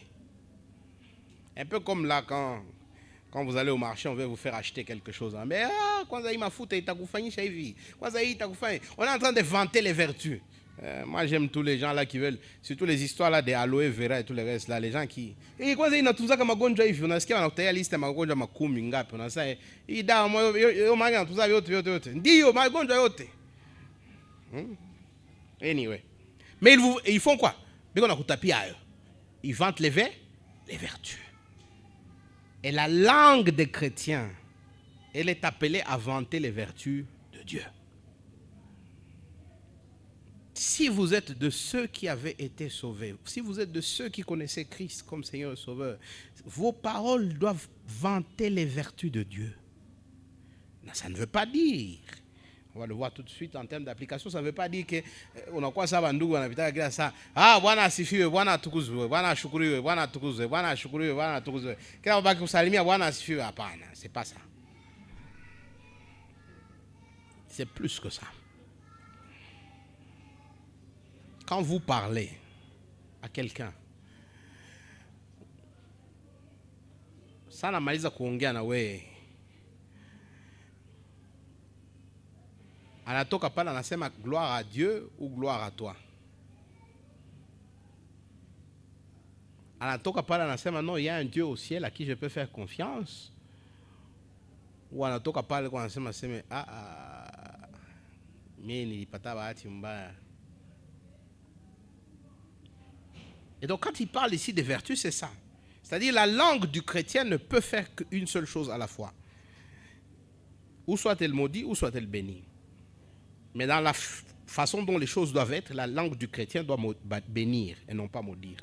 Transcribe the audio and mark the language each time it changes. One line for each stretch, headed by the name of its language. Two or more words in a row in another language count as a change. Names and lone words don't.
French: Un peu comme là, quand vous allez au marché, on veut vous faire acheter quelque chose. Mais on est en train de vanter les vertus. Moi, j'aime tous les gens là qui veulent, surtout les histoires là des aloe vera et tout le reste là, les gens qui
Swahili: kwanza inatuza magonjwa hivi, unasikia wanakutaya list ya magonjwa makumi ngapi, unasema hii dawa yo manga inatuza yote ndio magonjwa yote.
French: Anyway, mais ils font quoi?
Swahili: Biko nakutapia hayo,
French: ils vantent les vertus. Et la langue des chrétiens, elle est appelée à vanter les vertus de Dieu. Si vous êtes de ceux qui avaient été sauvés, si vous êtes de ceux qui connaissaient Christ comme Seigneur et Sauveur, vos paroles doivent vanter les vertus de Dieu. Non, ça ne veut pas dire, on va le voir tout de suite en termes d'application, ça ne veut pas dire que on a quoi ça va nous on a vite ça.
Swahili: Ah, Bwana asifiwe, Bwana atukuzwe, Bwana ashukuriwe, Bwana atukuzwe, Bwana ashukuriwe, Bwana atukuzwe. Kila mbaki kusalimia Bwana asifiwe, hapana,
French: c'est pas ça. C'est plus que ça. Quand vous parlez à quelqu'un,
Swahili: sana maliza kuongea na wewe, anatoka pale anasema
French: gloire à Dieu ou gloire à toi.
Swahili: Anatoka pale anasema
French: non, il y a un Dieu au ciel à qui je peux faire confiance.
Swahili: Ou anatoka pale kwa anasema mimi nilipata bahati mbaya.
French: Et donc quand il parle ici des vertus, c'est ça. C'est-à-dire la langue du chrétien ne peut faire qu'une seule chose à la fois. Ou soit elle maudit, ou soit elle bénit. Mais dans la façon dont les choses doivent être, la langue du chrétien doit bénir et non pas maudire.